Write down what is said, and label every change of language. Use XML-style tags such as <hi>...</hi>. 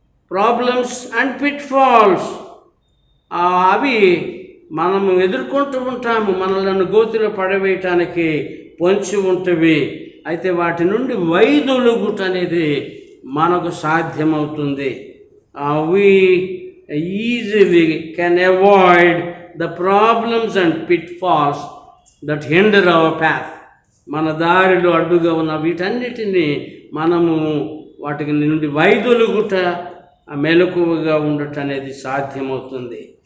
<en>problems and pitfalls</en> <te>అవి మనము ఎదుర్కొంటూ ఉంటాము. మనలను గోతిలో పడవేయటానికి పొంచి ఉంటవి. అయితే వాటి నుండి వైదొలుగుట అనేది మనకు సాధ్యమవుతుంది.</te> <en>we easily can avoid the problems and pitfalls that hinder our path.</en> <te>మన దారిలో అడ్డుగా ఉన్న వీటన్నిటినీ మనము వాటి నుండి వైదొలుగుట, మెలకువగా ఉండట అనేది సాధ్యమవుతుంది.</te>